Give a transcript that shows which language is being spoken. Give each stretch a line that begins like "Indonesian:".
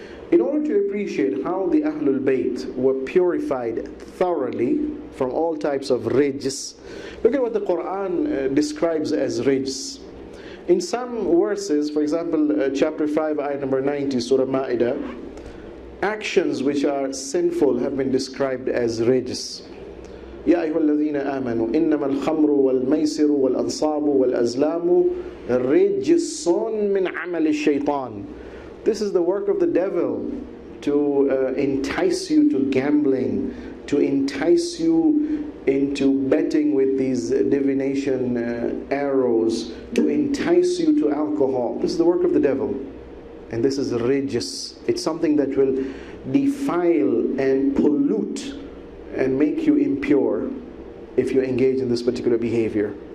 English: In order to appreciate how the Ahlul Bayt were purified thoroughly from all types of rijs, look at what the Quran describes as rijs. In some verses, for example, chapter 5, ayah number 90, Surah Ma'idah, actions which are sinful have been described as rijs.
Arabic: يا أيها الذين آمنوا إنما الخمر والميسر والأنصاب والأزلام رجس من عمل الشيطان.
English: This is the work of the devil to entice you to gambling, to entice you into betting with these divination arrows, to entice you to alcohol. This is the work of the devil. And this is rijs. It's something that will defile and pollute and make you impure if you engage in this particular behavior.